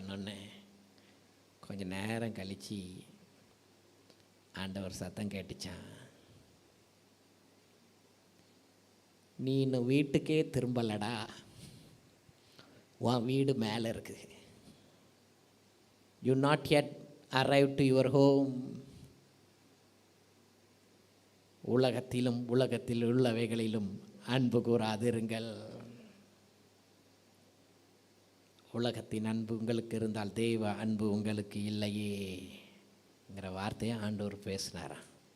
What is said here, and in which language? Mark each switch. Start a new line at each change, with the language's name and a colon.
Tamil: இன்னொன்று கொஞ்சம் நேரம் கழித்து ஆண்டவர் சத்தம் கேட்டுச்சான், நீ இன்னும் வீட்டுக்கே திரும்பலடா, உன் வீடு மேலே இருக்குது.
English: You not yet arrived to your home.
Tamil: உலகத்திலும் உலகத்தில் உள்ளவைகளிலும் அன்பு கூறாதிருங்கள். உலகத்தின் அன்பு உங்களுக்கு இருந்தால் தெய்வ அன்பு உங்களுக்கு இல்லையேங்கிற வார்த்தையை ஆண்டவர் பேசினாராம்.